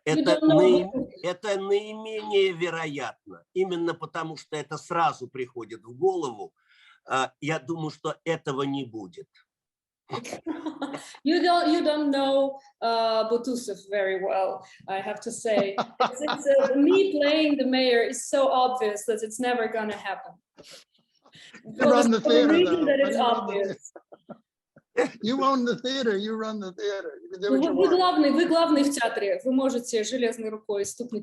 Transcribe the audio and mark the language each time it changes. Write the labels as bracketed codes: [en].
[ru] Это наименее вероятно. Именно потому, что это сразу приходит в голову. Я думаю, что этого не будет. [en] You don't know Butусов very well, I have to say. Me playing the mayor is so obvious that it's never going to happen. You run the theater, though. That it's obvious. You own the theater, you run the theater. [ru] Вы главный в театре, вы можете железной рукой стукнуть.